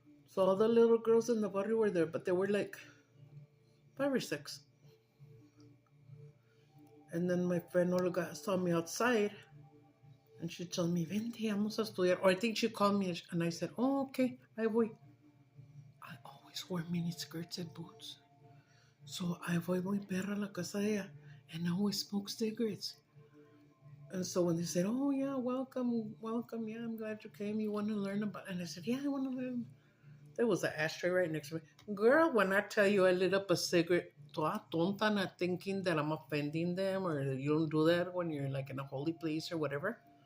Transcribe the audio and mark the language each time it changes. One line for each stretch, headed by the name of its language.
English: So all the little girls in the barrio were there, but they were like 5 or 6. And then my friend Olga saw me outside, And she told me,
Spanish: vente, vamos a estudiar.
English: Or I think she called me and I said, oh, okay,
Spanish: ahí voy.
English: I always wore mini skirts and boots. So I
Spanish: voy muy perra a la casa de ella
English: and I always smoke cigarettes. And so when they said, oh, yeah, welcome, welcome, yeah, I'm glad you came. You want to learn about it? And I said, yeah, I want to learn. There was an ashtray right next to me. Girl, when I tell you I lit up a cigarette,
Spanish: toda tonta,
English: not thinking that I'm offending them or that you don't do that when you're like in a holy place or whatever.